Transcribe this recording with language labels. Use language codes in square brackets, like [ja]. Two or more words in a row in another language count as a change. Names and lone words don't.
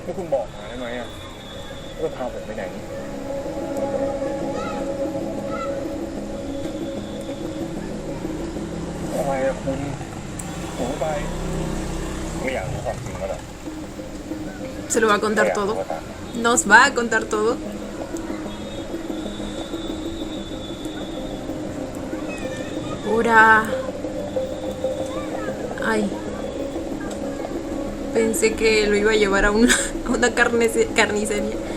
[th] บอกมาได้ไหมอ่ะว่าพาผมไปไหนอะไรอะคุณผมไม่ไปไม่อยากรู้ความจริงก็ได้ [es] Se lo va a contar todo. Nos va a contar todo. Ura. Ay. Pensé que lo iba a llevar a una carnicería.